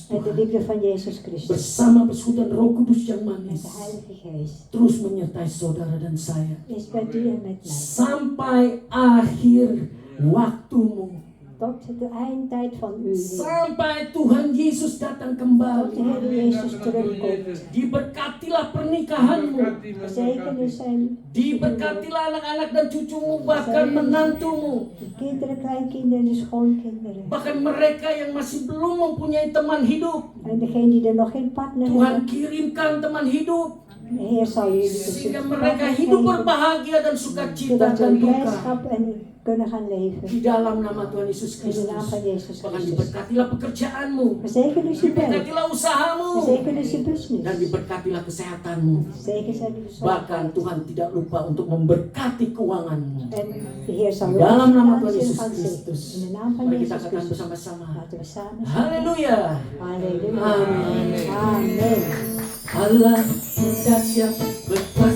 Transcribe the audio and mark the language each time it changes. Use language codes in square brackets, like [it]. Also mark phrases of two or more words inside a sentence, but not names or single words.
[nl] En de [id] Tuhan. [nl] liefde van Jezus Christus. [id] Bersama persekutuan Roh Kudus yang [nl] Met [id] manis [nl] de Heilige Geest. [id] terus menyertai saudara dan saya [nl] Is met u en met mij. [id] sampai akhir waktumu, [nl] Tot de eindtijd van u. Heer. [id] sampai Tuhan Yesus datang [nl] Tot de [id] kembali. [nl] Heer Jezus terugkomt. [id] Diberkatilah pernikahanmu, [nl] Gezegend zijn [id] diberkatilah anak-anak dan cucumu, bahkan menantumu, [nl] de kinderen, kleinkinderen, de schoonkinderen. [id] bahkan mereka yang masih belum mempunyai teman hidup. [nl] En degene die er nog geen partner [id] Tuhan [nl] hebben. [id] kirimkan teman hidup [nl] De Heer zal jullie [id] sehingga [nl] dus [id] mereka [nl] partner [id] hidup [nl] geven. [id] berbahagia dan sukacita [nl] Zodat we [id] dan duka [nl] blijdschap en kunnen gaan leven. [id] di dalam nama Tuhan Yesus [nl] In de naam [id] Kristus. [nl] van Jezus [id] Bahkan [nl] Christus. [id] diberkatilah pekerjaanmu, [nl] Verzekerd is uw werk. [id] diberkatilah usahamu, [nl] Verzekerd is uw [id] dan [nl] business. [id] diberkatilah kesehatanmu. [nl] Zeker zijn uw zorg. [id] Bahkan Tuhan tidak lupa untuk memberkati keuanganmu. [nl] En de Heer zal uw [id] Dalam nama Tuhan [nl] financiën [id] Yesus [nl] gaan [id] Kristus. [nl] zegenen. In de naam van [id] Mari kita [nl] Jezus [id] katakan [nl] Christus. [id] bersama-sama. [nl] Laten we samen zeggen. [id] Haleluya. [nl] Halleluja. [id] Amin. [nl] Amen. [id] Allah dahsyat.